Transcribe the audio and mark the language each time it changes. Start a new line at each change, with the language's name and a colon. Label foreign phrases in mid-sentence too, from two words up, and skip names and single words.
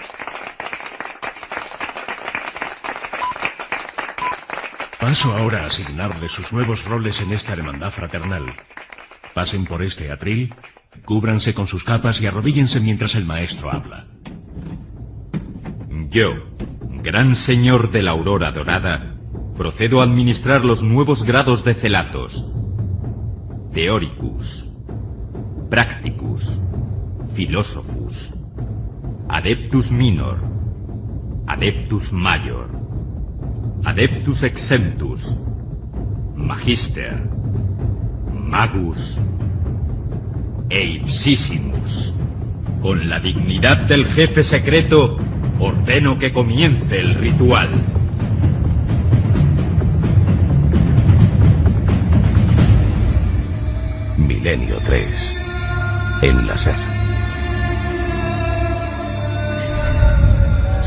Spanish: Paso ahora a asignarles sus nuevos roles en esta hermandad fraternal. Pasen por este atril, cúbranse con sus capas y arrodíllense mientras el maestro habla. Yo, gran señor de la aurora dorada, procedo a administrar los nuevos grados de celatos:
Latin: Theoricus, Practicus, Philosophus, Adeptus Minor, Adeptus Major, Adeptus Exemptus, Magister, Magus
Spanish: e Ipsissimus. Con la dignidad del jefe secreto, ordeno que comience el ritual. Milenio 3, en la SER.